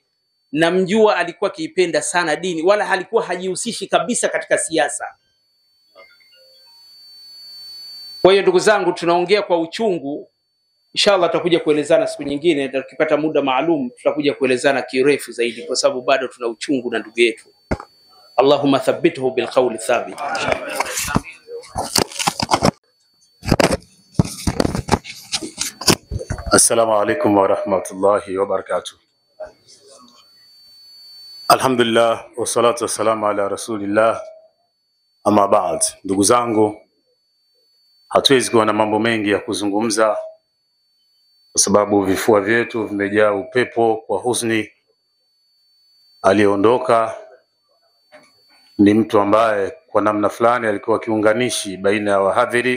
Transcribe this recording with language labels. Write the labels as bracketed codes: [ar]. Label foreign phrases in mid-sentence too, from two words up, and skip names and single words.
[sw] Namjua alikuwa kiipenda sana dini, wala halikuwa hajihusishi kabisa katika siasa. Kwa hiyo ndugu zangu, tunaongea kwa uchungu. Inshallah tutakuja kuelezana siku nyingine, tukipata muda maalum tutakuja kuelezana kirefu zaidi, kwa sababu bado tuna uchungu na ndugu yetu. [ar] اللهم ثبته بالقول الثابت. السلام عليكم ورحمة الله وبركاته. الحمد لله والصلاة والسلام على رسول الله. أما بعد, [sw] ndugu zangu, hatuwezi kuwa na mambo mengi ya kuzungumza kwa sababu vifua vyetu vimejaa upepo kwa huzuni. Aliondoka ni mtu ambaye kwa namna fulani alikuwa kiunganishi baina ya wahadhiri.